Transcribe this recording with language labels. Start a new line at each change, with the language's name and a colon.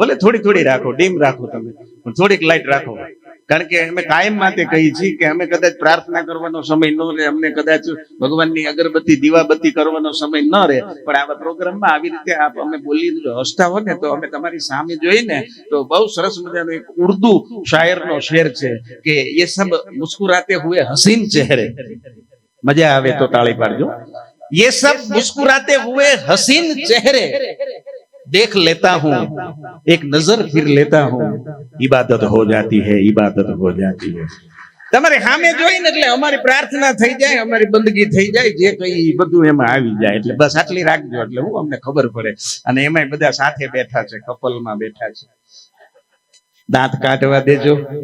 Gujarati: ભલે થોડી રાખો, ડીમ રાખો તમે, પણ થોડીક લાઈટ રાખો. કારણ કે અમે કાયમ માટે કહીએ છીએ કે અમે કદાચ પ્રાર્થના કરવાનો સમય ન રહે, અમને કદાચ ભગવાનની અગરબત્તી દીવાબત્તી કરવાનો સમય ન રહે, પણ આવા પ્રોગ્રામમાં આવી રીતે અમે બોલી હસતા હોય ને તો અમે તમારી સામે જોઈને તો બહુ સરસ મજાનો એક ઉર્દુ શાયરનો શેર છે કે
Hindi: ये सब मुस्कुराते हुए हसीन चेहरे,
Gujarati: मजा आवे तो ताली पाडજો.
Hindi: ये सब मुस्कुराते हुए हसीन चेहरे देख लेता हूं, एक नजर फिर लेता हूं, इबादत हो जाती है, इबादत हो जाती है.
Gujarati: તમારે સામે જોઈને એટલે અમારી પ્રાર્થના થઈ જાય, અમારી બંદગી થઈ જાય, જે કઈ બધું એમાં આવી જાય. એટલે બસ આટલી રાખજો, એટલે હું અમને ખબર પડે. અને એમાંય બધા સાથે બેઠા છે, કપલમાં બેઠા છે. દાંત કાઢવા દેજો.